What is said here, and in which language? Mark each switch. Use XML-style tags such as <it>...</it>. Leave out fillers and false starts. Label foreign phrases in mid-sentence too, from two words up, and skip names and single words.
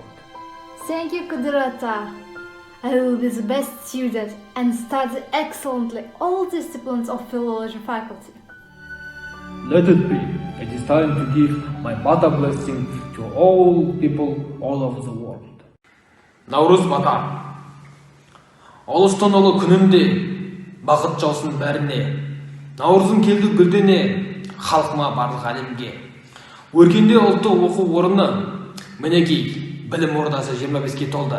<en>Thank you, Kodrata. I will be the best student and study excellently all disciplines of philology faculty. Let it be. It is time to give my bata blessing to all people all over the world.</en> <kk>Наурыз бата. Ұлыстың ұлы күнінде бақыт жаусын бәріне. Наурызым келді гүлдене, халқыма барлық әлемге. Өркенде ұлттық оқу орны, мінекей, білім ордасы 25-ке толды.</kk>